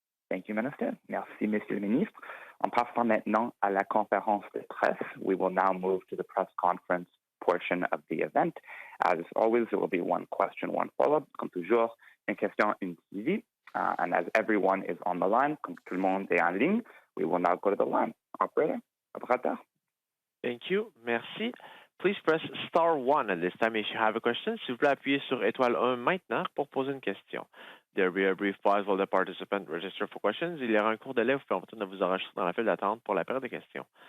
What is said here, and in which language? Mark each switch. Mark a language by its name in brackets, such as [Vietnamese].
[English] Thank you, Minister. [French] Merci, Monsieur le Ministre. En passant maintenant à la conférence de presse, [English] we will now move to the press conference portion of the event. As always, there will be one question, one follow-up. [French] Comme toujours, une question, une suivi. [English] And as everyone is on the line, [French] comme tout le monde est en ligne, [English] we will now go to the line. Operator, operateur. Thank you. Merci. Please press star 1 at this time if you have a question. [French] S'il vous plaît, appuyez sur étoile 1 maintenant pour poser une question. [English] There will be a brief pause while the participant register for questions. [French] Il y aura un court délai vous permettant de vous enregistrer dans la file d'attente pour la période de questions.